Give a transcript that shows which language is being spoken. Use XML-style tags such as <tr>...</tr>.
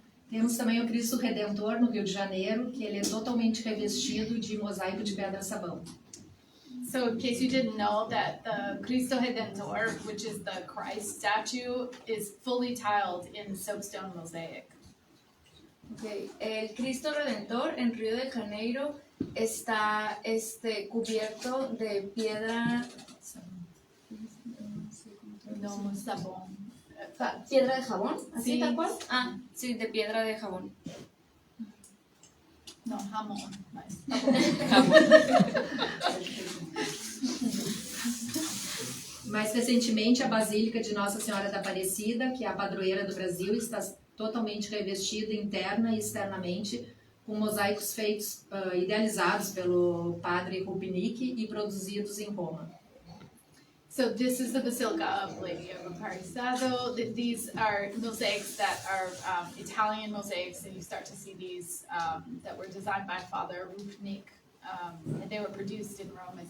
<pt>Temos também o Cristo Redentor no Rio de Janeiro, que ele é totalmente revestido de mosaico de pedra-sabão.</pt> <en>So in case you didn't know that the Cristo Redentor, which is the Christ statue, is fully tiled in soapstone mosaic. Okay.</en> <es>El Cristo Redentor en Río de Janeiro está cubierto de piedra. No sabón. ¿Piedra de jabón? ¿Así Sí. tal cual? Ah, sí, de piedra de jabón. No, jamón.</es> <pt>Mas Mais recentemente, a Basílica de Nossa Senhora da Aparecida, que é a padroeira do Brasil, está totalmente revestida interna e externamente com mosaicos feitos, idealizados pelo padre Rupinic e produzidos em Roma.</pt> <en>So this is the Basilica of Lady of Aparecida. These are mosaics that are Italian mosaics, and you start to see these that were designed by Father Rupnik, and they were produced in Rome.</en>